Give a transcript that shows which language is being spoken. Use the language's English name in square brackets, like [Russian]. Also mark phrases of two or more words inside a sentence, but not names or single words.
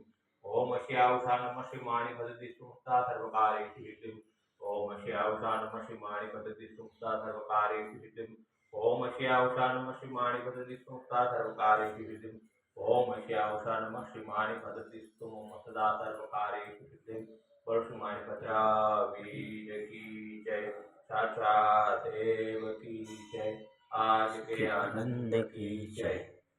[Sanskrit] ओम श्री आवसा नम श्री मणिभद्र विष्णुता सर्वकार्येषु सिद्धिम्। ओम श्री आवसा नम श्री मणिभद्र विष्णुता सर्वकार्येषु सिद्धिम्। ओम श्री आवसा नम श्री मणिभद्र विष्णुता सर्वकार्येषु सिद्धिम्। ओम श्री आवसा नम श्री मणिभद्र विष्णुता सर्वकार्येषु सिद्धिम्। [Hindi] बोलो श्री मणिभद्र वीर की जय। साक्षात देव की जय। आज के आनंद की जय।